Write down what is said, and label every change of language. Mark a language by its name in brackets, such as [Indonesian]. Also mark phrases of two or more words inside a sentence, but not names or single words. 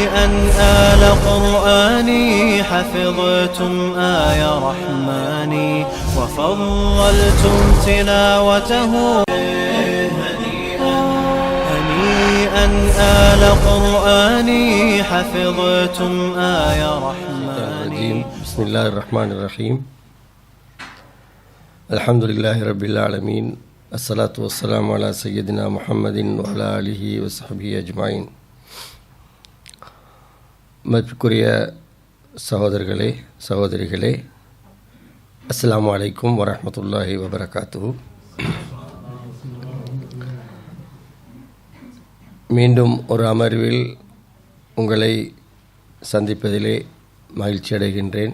[Arabic] آل قرآني حفظتم آي رحماني وفضلتم تلاوته هنيئا آل قرآني حفظتم آي رحماني. بسم الله الرحمن الرحيم. الحمد لله رب العالمين. الصلاة والسلام على سيدنا محمد وعلى آله وصحبه أجمعين. [Tamil] மதிப்புக்குரிய சகோதரர்களே சகோதரிகளே, [Arabic] السلام عليكم ورحمة الله وبركاته. [Tamil] மீண்டும் ஒரு அமர்வில் உங்களை சந்திப்பதிலே மகிழ்ச்சி அடைகின்றேன்.